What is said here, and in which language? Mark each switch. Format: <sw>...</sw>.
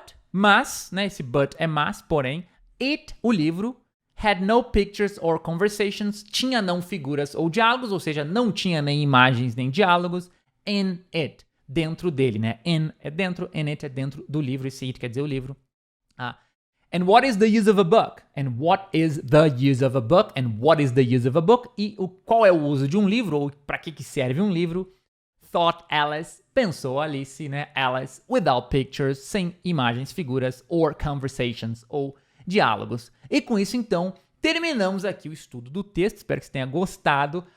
<pt>Mas, né, esse but é mas, porém, o livro,</pt> <en>had no pictures or conversations,</en> <pt>tinha não figuras ou diálogos, ou seja, não tinha nem imagens nem diálogos, in it, dentro dele, né? In é dentro, in it é dentro do livro, esse it quer dizer o livro.</pt> <en>And what is the use of a book? And what is the use of a book? And what is the use of a book?</en> <pt>E qual é o uso de um livro, ou para que serve um livro? Thought Alice, pensou Alice, né? Alice,</pt> <en>without pictures,</en> <pt>sem imagens, figuras,</pt> <en>or conversations,</en> <pt>ou diálogos. E com isso, então, terminamos aqui o estudo do texto. Espero que você tenha gostado.</pt>